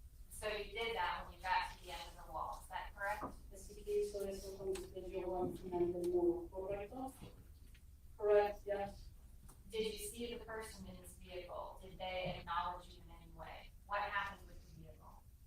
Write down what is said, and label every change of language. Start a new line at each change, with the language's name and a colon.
English: So you did that when you got to the end of the wall, is that correct?
Spanish: Así que hizo eso cuando usted llegó al final del muro, ¿correcto?
English: Correct, yes. Did you see the person in this vehicle? Did they acknowledge you in any way? What happened with the vehicle?